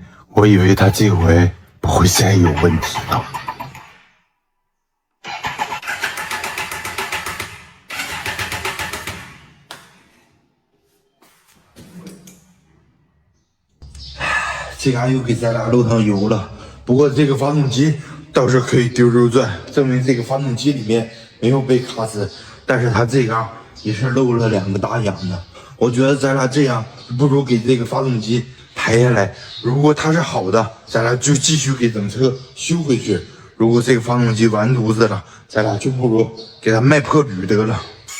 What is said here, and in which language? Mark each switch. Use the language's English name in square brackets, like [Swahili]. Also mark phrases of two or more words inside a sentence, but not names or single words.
[Chinese] 我以為他這回不會再有問題了。這嘎又給咱倆漏上油了，不過這個發動機倒是可以丟丟轉，證明這個發動機裡面沒有被卡死，但是它這嘎也是漏了2個大眼子。我覺得咱倆這樣不如給這個發動機抬下來，如果它是好的，咱倆就繼續給整車修回去；如果這個發動機完犢子了，咱倆就不如給它賣破鋁得了。